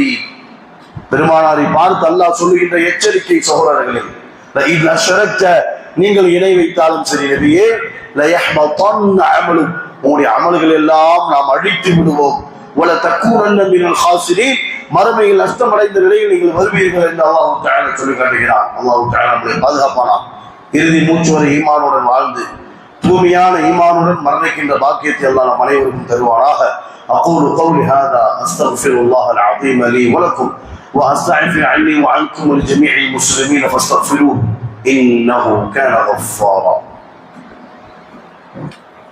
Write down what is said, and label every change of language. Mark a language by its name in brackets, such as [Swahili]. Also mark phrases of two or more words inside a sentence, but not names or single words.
[Tamil] பெருமானாரை பார்த்து அல்லாஹ் சொல்லுகின்ற எச்சரிக்கை சகோதரர்களே, [Arabic] لئن أشركت, [Tamil] நீங்கள் இணை வைத்தாலும் சரி நபியே, [Arabic] ليحبطن عملك, [Tamil] உங்களுடைய அமல்கள் எல்லாம் நாம் அழித்து விடுவோம். [Arabic] ولتكونن من الخاسرين, [Tamil] மறுமையில் நஷ்டமடைந்த நிலையில் நீங்கள் வருவீர்கள் என்று அல்லாஹ் தஆலா சொல்லி காட்டுகிறான். அல்லாஹ் தஆலா நம்மை பாதுகாப்பானான். இறுதி மூச்சு வரை ஈமானுடன் வாழ்ந்து தூய்மையான ஈமானுடன் மரணிக்கின்ற பாக்கியத்தை அல்லாஹ் நம் அனைவருக்கும் தருவானாக. [Arabic] أقول قولي هذا أستغفر الله العظيم لي ولكم وأستغفر عني وعنكم ولجميع المسلمين فاستغفروه إنه كان غفارا.